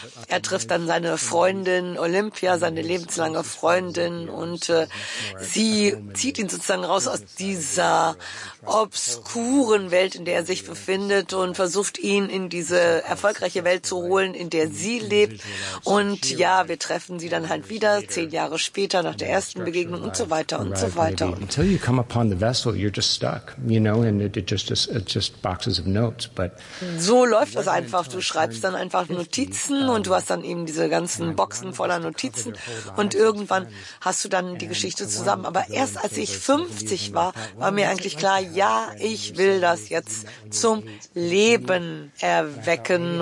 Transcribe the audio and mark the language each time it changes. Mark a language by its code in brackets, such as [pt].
[de] Er trifft dann seine Freundin Olympia, seine lebenslange Freundin, und sie zieht ihn sozusagen raus aus dieser obskuren Welt, in der er sich befindet, und versucht ihn in diese erfolgreiche Welt zu holen, in der sie lebt. Und ja, wir treffen sie dann halt wieder 10 Jahre später nach der ersten Begegnung und so weiter und so weiter. [en] Until you come upon the vessel, you're just stuck, you know, and it just boxes of notes. [de] So läuft das einfach. Du schreibst dann einfach Notizen und du hast dann eben diese ganzen Boxen voller Notizen und irgendwann hast du dann die Geschichte zusammen. Aber erst als ich 50 war, war mir eigentlich klar, ja, ich will das jetzt zum Leben erwecken.